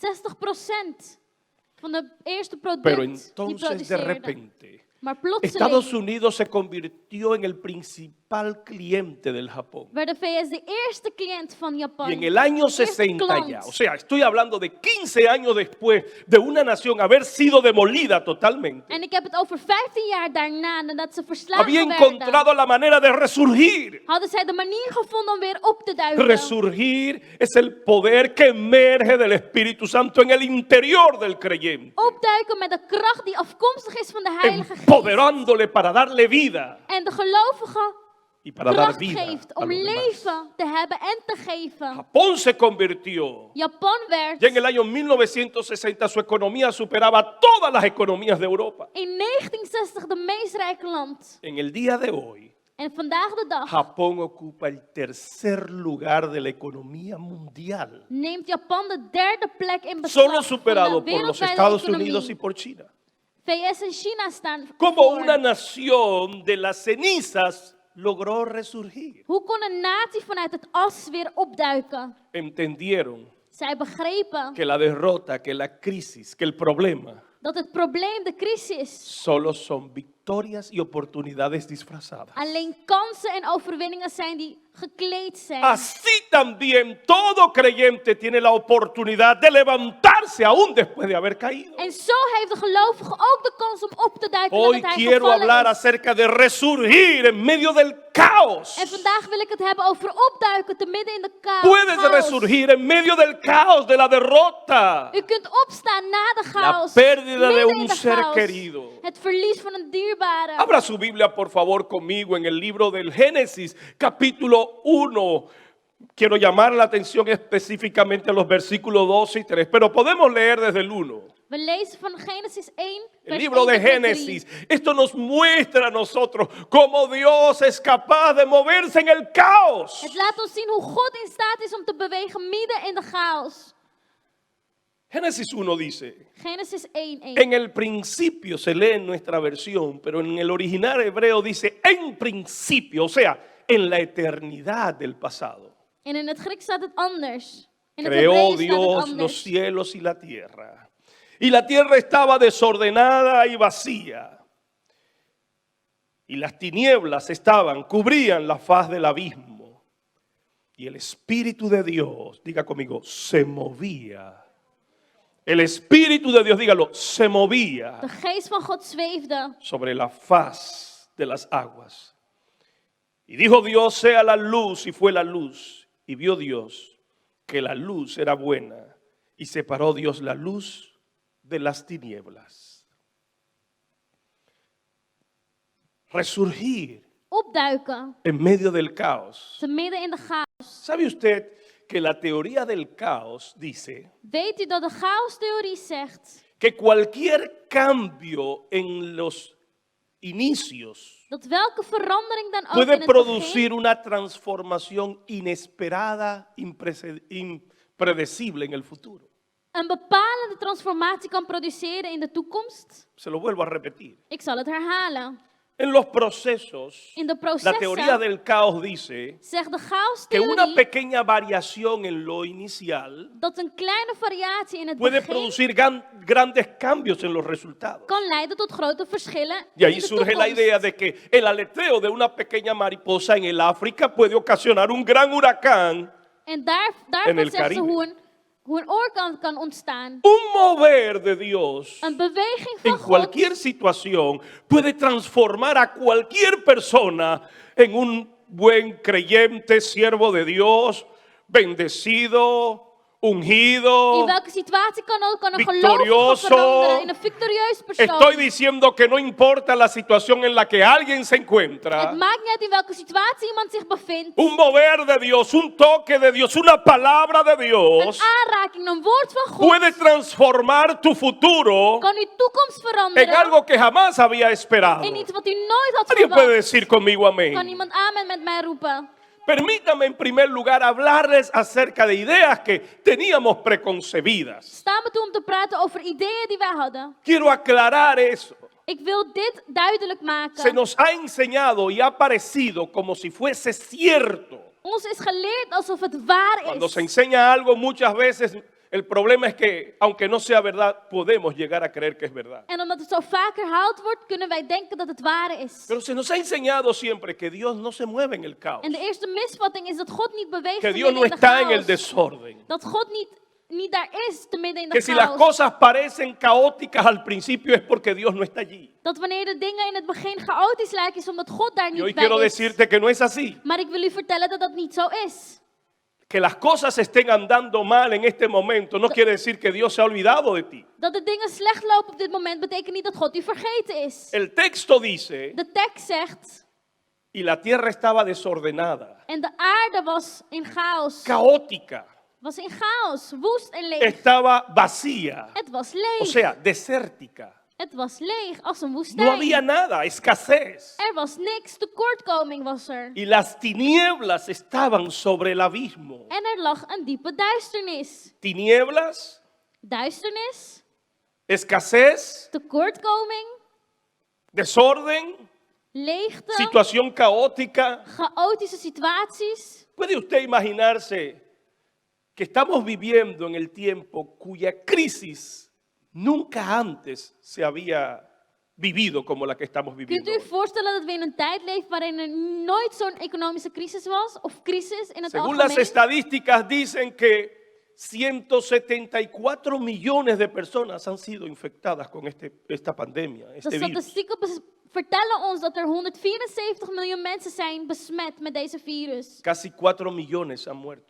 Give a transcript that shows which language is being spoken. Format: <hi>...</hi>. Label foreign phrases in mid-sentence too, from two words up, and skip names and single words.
<nl>60% van de eerste product</nl> <es>Pero</es> <nl>die</nl> <es>entonces de</es> <nl>produceerde.</nl> <es>repente</es> <nl>Maar plotseling</nl> <es>Estados Unidos se convirtió en el principal cliente del Japón.</es> <nl>werd de VS de eerste cliënt van Japan.</nl> <es>Y en el año</es> <nl>De eerste 60 klant.</nl> <es>ya, o sea, estoy hablando de 15 años después de una nación haber sido demolida totalmente,</es> <nl>En ik heb het over 15 jaar daarna, nadat ze verslagen</nl> <es>había</es> <nl>werden,</nl> <es>encontrado la manera de resurgir.</es> <nl>hadden zij de manier gevonden om weer op te duiken.</nl> <es>Resurgir es el poder que emerge del Espíritu Santo en el interior del creyente,</es> <nl>Opduiken met de kracht die afkomstig is van de Heilige Geest.</nl> <es>empoderándole para darle vida</es> <nl>En de gelovige</nl> <es>y para dar</es> <nl>kracht</nl> <es>vida</es> <nl>geeft</nl> <es>a</es> <nl>om</nl> <es>los demás.</es> <nl>leven te hebben en te geven.</nl> <es>Japón se convirtió.</es> <nl>Japan werd</nl> <es>Ya en el año 1960 su economía superaba todas las economías de Europa.</es> <nl>in 1960 de meest rijke land.</nl> <es>En el día de hoy,</es> <nl>En vandaag de dag</nl> <es>Japón ocupa el tercer lugar de la economía mundial,</es> <nl>neemt Japan de derde plek in beslag</nl> <es>solo</es> <nl>van</nl> <es>superado</es> <nl>de</nl> <es>por los</es> <nl>wereldwijde</nl> <es>Estados</es> <nl>economie.</nl> <es>Unidos y por China.</es> <nl>VS en China staan</nl> <es>Como</es> <nl>voor.</nl> <es>una nación de las cenizas logró resurgir.</es> <nl>Hoe kon een natie vanuit het as weer opduiken?</nl> <es>Entendieron</es> <nl>Zij begrepen</nl> <es>que la derrota, que la crisis, que el problema</es> <nl>dat het probleem, de crisis,</nl> <es>solo son victorias y oportunidades disfrazadas.</es> <nl>alleen kansen en overwinningen zijn die gekleed zijn.</nl> <es>Así también todo creyente tiene la oportunidad de levantarse aún después de haber caído.</es> <nl>En zo heeft de gelovige ook de kans om op te duiken</nl> <es>Hoy</es> <nl>nadat hij</nl> <es>quiero</es> <nl>gevallen</nl> <es>hablar</es> <nl>is.</nl> <es>acerca de resurgir en medio del caos.</es> <nl>En vandaag wil ik het hebben over opduiken te midden in de</nl> <es>Puedes</es> <nl>chaos.</nl> <es>resurgir en medio del caos, de la derrota.</es> <nl>U kunt opstaan na de chaos.</nl> <es>pérdida de</es> <nl>midden</nl> <es>un</es> <nl>in de</nl> <es>ser</es> <nl>chaos.</nl> <es>querido.</es> <nl>Het verlies van een dierbare.</nl> <es>Abra su Biblia, por favor, conmigo en el libro del Génesis, capítulo 1. Quiero llamar la atención específicamente a los versículos 2 y 3, pero podemos leer desde el 1.</es> <nl>We lezen van Genesis 1,</nl> <es>El</es> <nl>vers</nl> <es>libro</es> <nl>1</nl> <es>de</es> <nl>tot en 3.</nl> <es>Génesis, esto nos muestra a nosotros cómo Dios es capaz de moverse en el caos.</es> <nl>Het laat ons zien hoe God in staat is om te bewegen midden in de chaos.</nl> <es>Génesis 1 dice,</es> <nl>Genesis 1:1.</nl> <es>en el principio se lee en nuestra versión, pero en el original hebreo dice en principio, o sea, en la eternidad del pasado.</es> <nl>En in het Grieks staat het anders. In het</nl> <es>Creó</es> <nl>Hebreeuws staat het</nl> <es>Dios los</es> <nl>anders.</nl> <es>cielos y la tierra. Y la tierra estaba desordenada y vacía. Y las tinieblas cubrían la faz del abismo. Y el Espíritu de Dios, diga conmigo, se movía. El Espíritu de Dios, dígalo, se movía</es> <nl>De geest van God zweefde</nl> <es>sobre la faz de las aguas. Y dijo Dios, sea la luz, y fue la luz. Y vio Dios que la luz era buena. Y separó Dios la luz de las tinieblas. Resurgir</es> <nl>opduiken</nl> <es>en medio del caos.</es> <nl>te midden in de chaos.</nl> <es>¿Sabe usted que la teoría del caos dice</es> <nl>Weet u dat de chaostheorie zegt</nl> <es>que cualquier cambio en los inicios</es> <nl>dat welke verandering dan ook</nl> <es>puede</es> <nl>in het begin</nl> <es>producir una transformación inesperada, impredecible en el futuro?</es> <nl>een bepalende transformatie kan produceren in de toekomst?</nl> <es>Se lo vuelvo a repetir.</es> <nl>Ik zal het herhalen.</nl> <es>En los procesos,</es> <nl>In de</nl> <es>la teoría</es> <nl>processen</nl> <es>del caos dice</es> <nl>zegt de</nl> <es>que una</es> <nl>chaostheorie</nl> <es>pequeña variación en lo inicial</es> <nl>dat een kleine variatie in het</nl> <es>puede</es> <nl>begin</nl> <es>producir grandes cambios en los resultados.</es> <nl>kan leiden tot grote verschillen</nl> <es>Y ahí</es> <nl>in de</nl> <es>surge la idea</es> <nl>toekomst.</nl> <es>de que el aleteo de una pequeña mariposa en el África puede ocasionar un gran huracán.</es> <nl>En</nl> <es>En el</es> <nl>daarvan zegt ze</nl> <es>Caribe.</es> <nl>hoe een oorkant kan ontstaan.</nl> <es>Un mover de Dios</es> <nl>Een beweging</nl> <es>en</es> <nl>van God</nl> <es>cualquier situación puede transformar a cualquier persona en un buen creyente, siervo de Dios, bendecido, ungido.</es> <nl>in welke situatie kan ook kan een</nl> <es>victorioso.</es> <nl>gelovige veranderen in een victorieus persoon.</nl> <es>Estoy diciendo que no importa la situación en la que alguien se</es> <nl>Het</nl> <es>encuentra.</es> <nl>maakt niet uit in welke situatie iemand zich bevindt.</nl> <es>Un mover de Dios, un toque de Dios, una palabra de</es> <nl>Een</nl> <es>Dios</es> <nl>aanraking, een woord van God</nl> <es>puede transformar tu futuro</es> <nl>kan uw toekomst</nl> <es>en</es> <nl>veranderen</nl> <es>algo que jamás había esperado.</es> <nl>in iets wat u nooit had</nl> <es>Alguien puede</es> <nl>verwacht.</nl> <es>decir conmigo</es> <nl>Kan</nl> <es>amén.</es> <nl>iemand amen met mij roepen?</nl> <es>Permítame en primer lugar hablarles acerca de ideas que teníamos preconcebidas.</es> <nl>Sta me toe om te praten over ideeën die wij hadden.</nl> <es>Quiero aclarar eso.</es> <nl>Ik wil dit duidelijk</nl> <es>Se</es> <nl>maken.</nl> <es>nos ha enseñado y ha parecido como si fuese cierto.</es> <nl>Ons is geleerd alsof het waar</nl> <es>Cuando se</es> <nl>is.</nl> <es>enseña algo muchas veces el problema es que aunque no sea verdad podemos llegar a creer que es verdad.</es> <nl>En omdat het zo vaak herhaald wordt, kunnen wij denken dat het waar is.</nl> <es>Pero se nos ha enseñado siempre que Dios no se mueve en el caos,</es> <nl>En de eerste misvatting is dat God niet beweegt</nl> <es>que</es> <nl>te</nl> <es>Dios</es> <nl>midden</nl> <es>no</es> <nl>in de</nl> <es>está en el</es> <nl>chaos.</nl> <es>desorden,</es> <nl>Dat God niet daar is te midden in de</nl> <es>que si las</es> <nl>chaos.</nl> <es>cosas parecen caóticas al principio es porque Dios no está allí.</es> <nl>Dat wanneer de dingen in het begin chaotisch lijken, is omdat God daar</nl> <es>Y hoy</es> <nl>niet bij</nl> <es>quiero</es> <nl>is.</nl> <es>decirte que no es así.</es> <nl>Maar ik wil u vertellen dat dat niet zo is.</nl> <es>Que las cosas estén andando mal en este momento no quiere decir que Dios se ha olvidado de ti.</es> <nl>Dat de dingen slecht lopen op dit moment, betekent niet dat God u vergeten is.</nl> <es>El texto dice,</es> <nl>De tekst zegt,</nl> <es>y la tierra estaba desordenada,</es> <nl>en de aarde was in chaos.</nl> <es>caótica,</es> <nl>Was in chaos, woest en leeg.</nl> <es>estaba vacía,</es> <nl>Het was</nl> <es>o</es> <nl>leeg.</nl> <es>sea, desértica.</es> <nl>Het was leeg als een</nl> <es>No</es> <nl>woestijn.</nl> <es>había nada, escasez.</es> <nl>Er was niks, tekortkoming was er.</nl> <es>Y las tinieblas estaban sobre el abismo.</es> <nl>En er lag een diepe duisternis.</nl> <es>Tinieblas</es> <nl>Duisternis</nl> <es>escasez,</es> <nl>tekortkoming,</nl> <es>desorden,</es> <nl>leegte,</nl> <es>situación caótica.</es> <nl>chaotische situaties.</nl> <es>¿Puede usted imaginarse que estamos viviendo en el tiempo cuya crisis nunca antes se había vivido como la que estamos</es> <nl>Kunt</nl> <es>viviendo</es> <nl>u u</nl> <es>hoy?</es> <nl>voorstellen dat we in een tijd leven waarin er nooit zo'n economische crisis was? Of crisis in het</nl> <es>Según las</es> <nl>algemeen?</nl> <es>estadísticas dicen que 174 millones de personas han sido infectadas con esta pandemia,</es> <nl>De</nl> <es>este virus.</es> <nl>statistieken vertellen ons dat er 174 miljoen mensen zijn besmet met deze virus.</nl> <es>Casi 4 millones han muerto.</es>